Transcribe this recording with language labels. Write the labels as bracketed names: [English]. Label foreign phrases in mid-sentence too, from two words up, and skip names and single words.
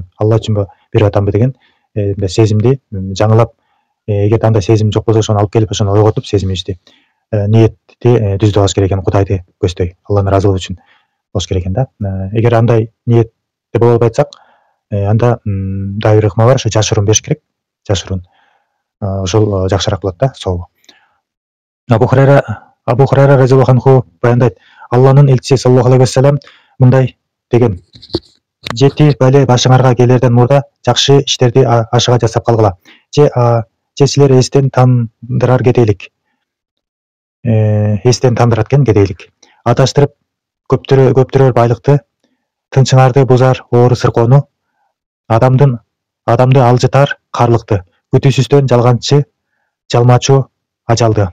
[Kyrgyz] Алла үчүнбү берип атамбы деген сезимди жаңылап, эгерде андай сезим жок болсо ошону алып келип, ошону ойготуп сезимибизди, ниетти түздүп алыш керек экен, Кудайды көздөй, Алланын ыраазылыгы үчүн болуш керек экен да. Эгер андай ниетте боло албай атсак, анда дайыр ыкма бар, ошо жашыруун бериш керек. Жашыруун. Ошол жакшыраак болот да, сообу. Абу Хурайра [Arabic] رضي الله عنه [Kyrgyz] баяндайт, Алланын элчиси [Arabic] صلى الله عليه وسلم [Kyrgyz] мындай деген: "Жети бәле башыңарга келерден мурда жакшы иштерди ашыга жасап калгыла. Же силер эстен тандырар кедейлик. Эстен тандырат экен кедейлик. Адаштырып көптүрөр байлыкты, тынчыңарды бузар оору сыркоону, адамды алжытар карлыкты, күтүүсүздөн жалмачу ажалды."